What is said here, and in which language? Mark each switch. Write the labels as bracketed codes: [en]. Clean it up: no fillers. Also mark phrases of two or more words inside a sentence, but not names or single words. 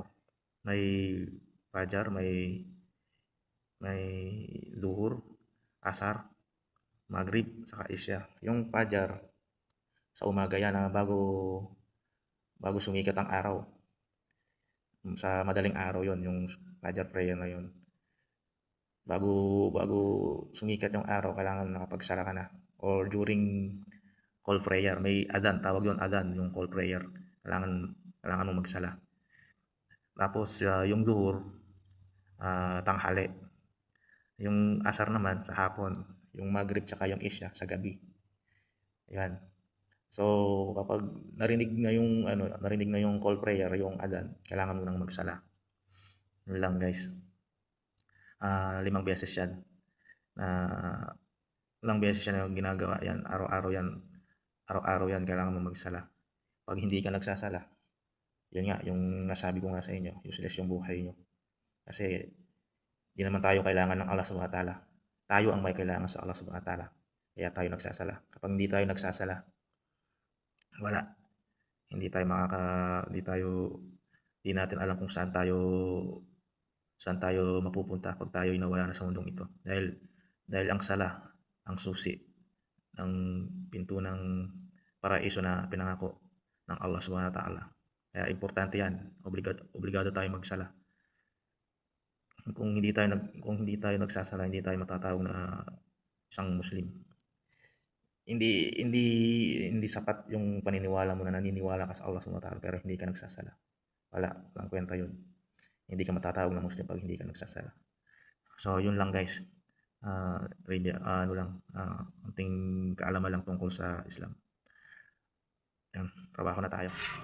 [tl] May Fajar, may Zuhur, Asar, Maghrib, saka Isya. Yung Fajar sa umaga yan, bago sumikat ang araw. Sa madaling araw yon yung Fajar prayer na yon. Bago sumikat yung araw, kailangan nakapagsala ka na. [en] Or during call prayer, [tl] may adhan, tawag yon adhan, yung [en] call prayer. [tl] Kailangan mo magsala. Tapos yung Zuhur, tanghali. Yung Asar naman sa hapon, yung Maghrib tsaka yung Isya sa gabi. Ayan. So kapag narinig na yung [en] call prayer, [tl] yung adhan, kailangan mo nang magsala. Yun lang guys. 5 beses yan. Ilang beses yan yung ginagawa yan. Araw-araw yan, kailangan mo magsala. Pag hindi ka nagsasala, yun nga, yung nasabi ko nga sa inyo, useless yung buhay nyo. Kasi di naman tayo kailangan ng Allah [ar] سبحانه وتعالى. [tl] Tayo ang may kailangan sa Allah [ar] سبحانه وتعالى. [tl] Kaya tayo nagsasala. Kapag hindi tayo nagsasala, wala. Hindi natin alam kung saan tayo mapupunta pag tayo nawala na sa mundong ito. Dahil ang sala, ang susi ng pinto ng paraiso na pinangako ng Allah [ar] سبحانه وتعالى. [tl] Kaya importante yan. Obligado tayo magsala. Kung hindi tayo nagsasala, hindi tayo matatawag na isang Muslim. Hindi sapat yung paniniwala mo na naniniwala ka sa Allah [ar] سبحانه وتعالى [tl] pero hindi ka nagsasala. Walang kwenta yun. Hindi ka matatawag na Muslim pag hindi ka nagsasala. So yun lang guys. Konting kaalaman lang tungkol sa Islam. Yan, trabaho na tayo.